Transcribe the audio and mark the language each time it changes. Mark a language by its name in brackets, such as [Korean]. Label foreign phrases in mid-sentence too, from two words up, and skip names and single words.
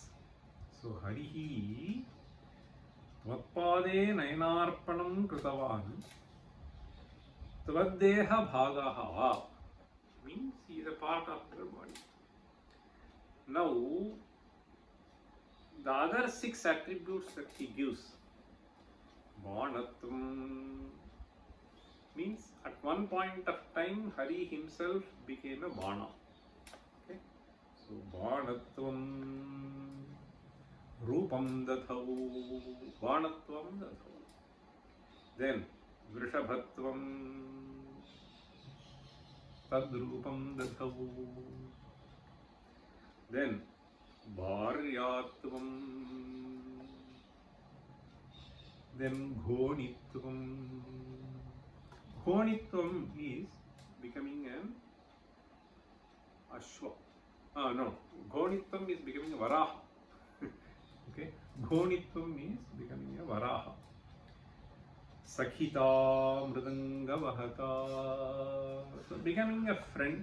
[English] So [Sanskrit] हरिः त्वत्पदे नयनार्पणम् कृतवान् त्वद्देह भागः [English] means he is a part of your body. Now, the other 6 attributes that he gives, Bhanatvam means at one point of time Hari himself became a Bhana. Okay? [Sanskrit] So, बाणत्वं रूपं दधौ बाणत्वं दधौ. Then, वृषभत्वं तद्रूपं दधौ. [English] Then Bharyatvam, then Ghonitvam. Ghonitvam is becoming an Ashwa. No, Ghonitvam is becoming a Varaha. Okay, Ghonitvam is becoming a Varaha. [Sanskrit] सखिता मृदङ्ग वाहता, [English] so becoming a friend.